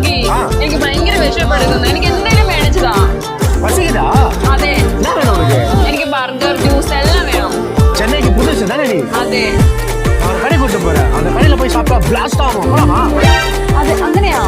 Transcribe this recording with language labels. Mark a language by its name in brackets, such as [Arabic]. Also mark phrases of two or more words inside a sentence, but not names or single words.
[Malayalam] എനിക്ക് ഭയങ്കര വിഷയപ്പെടുന്നു. എനിക്ക് എന്തെങ്കിലും മേടിച്ചതാ. [Tamil] பசிக்குதா? [Malayalam] അതെ. [Tamil] என்ன வேணும் உனக்கு? [Malayalam] എനിക്ക് [English] burger juice [Tamil] எல்லாம் வேணும். சென்னைக்கு புதுசு தானே நீ? [Malayalam] അതെ. [Tamil] நான் ஒரு கடை கூட்டு போறேன். அந்த கடையில போய் சாப்பிட்டா பிளாஸ்ட் ஆகும். போலாமா? [Malayalam] അതെ അങ്ങനെയാ?